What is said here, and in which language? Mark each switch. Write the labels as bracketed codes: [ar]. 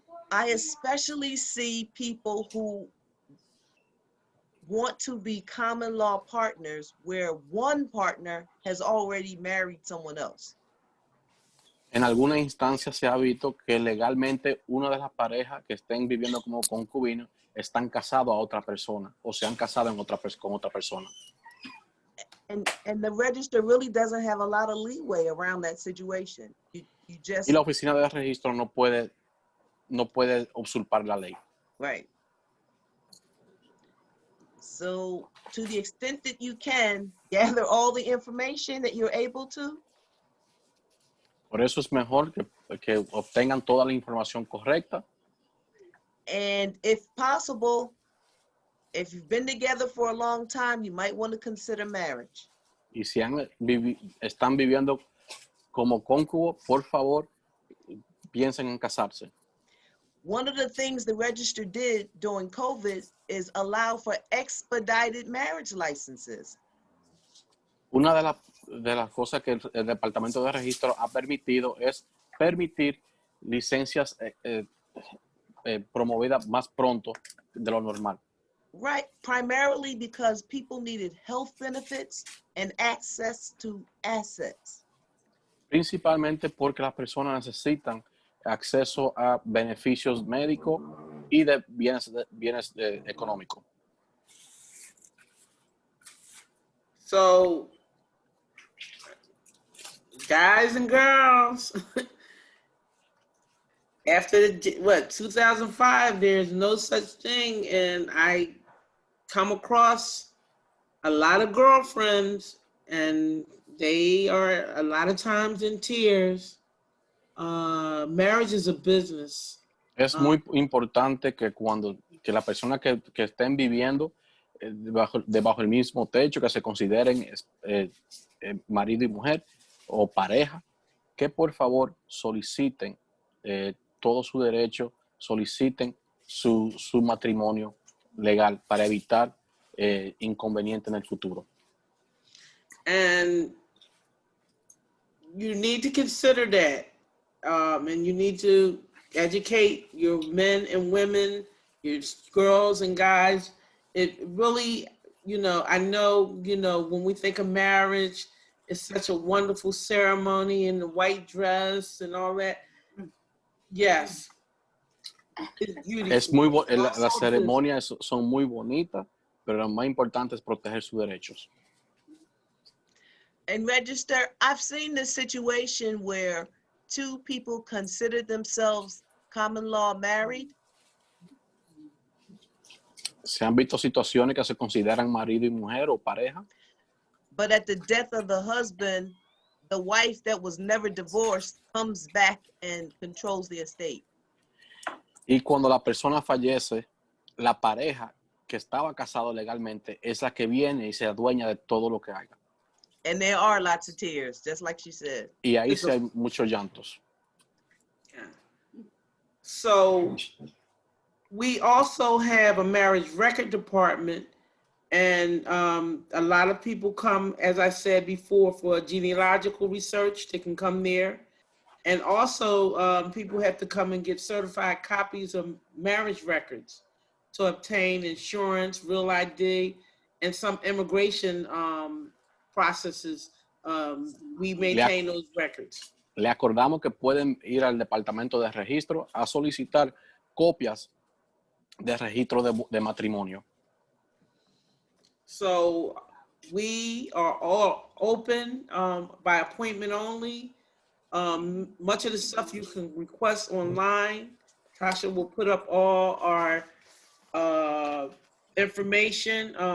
[en] I especially see people who want to be common law partners where one partner has already married someone else. [es] En algunas instancias se ha visto que legalmente una de las parejas que estén viviendo como concubinos están casados a otra persona o se han casado con otra persona. [en] And the register really doesn't have a lot of leeway around that situation. You just, [es] y la oficina de registro no puede usurpar la ley. [en] Right. So to the extent that you can gather all the information that you're able to. [es] Por eso es mejor que obtengan toda la información correcta. [en] And if possible, if you've been together for a long time, you might want to consider marriage. [es] Y si están viviendo como cóncubos, por favor, piensen en casarse. [en] One of the things the register did during COVID is allow for expedited marriage licenses. [es] Una de las cosas que el Departamento de Registro ha permitido es permitir licencias promovidas más pronto de lo normal. [en] Right, primarily because people needed health benefits and access to assets. [es] Principalmente porque las personas necesitan acceso a beneficios médicos y de bienes económicos. [en] So, guys and girls, after 2005, there's no such thing, and I come across a lot of girlfriends, and they are a lot of times in tears. Marriage is a business. [es] Es muy importante que que la persona que estén viviendo debajo del mismo techo, que se consideren marido y mujer o pareja, que por favor soliciten todo su derecho, soliciten su matrimonio legal para evitar inconvenientes en el futuro. [en] And you need to consider that. And you need to educate your men and women, your girls and guys. It really, I know, when we think of marriage, it's such a wonderful ceremony and the white dress and all that. Yes. It's beautiful. [es] Es las ceremonias son muy bonitas, pero lo más importante es proteger sus derechos. [en] And Register, I've seen this situation where two people consider themselves common law married. [es] Se han visto situaciones que se consideran marido y mujer o pareja. [en] But at the death of the husband, the wife that was never divorced comes back and controls the estate. [es] Y cuando la persona fallece, la pareja que estaba casado legalmente es la que viene y se adueña de todo lo que haga. [en] And there are lots of tears, just like she said. [es] Y ahí sí hay muchos llantos. [en] Yeah. So we also have a marriage record department, and a lot of people come, as I said before, for genealogical research. They can come there. And also people have to come and get certified copies of marriage records to obtain insurance, real ID, and some immigration processes. We maintain those records. [es] Le acordamos que pueden ir al departamento de registro a solicitar copias de registro de matrimonio. [en] So we are all open by appointment only. Much of the stuff you can request online. Tasha will put up all our information.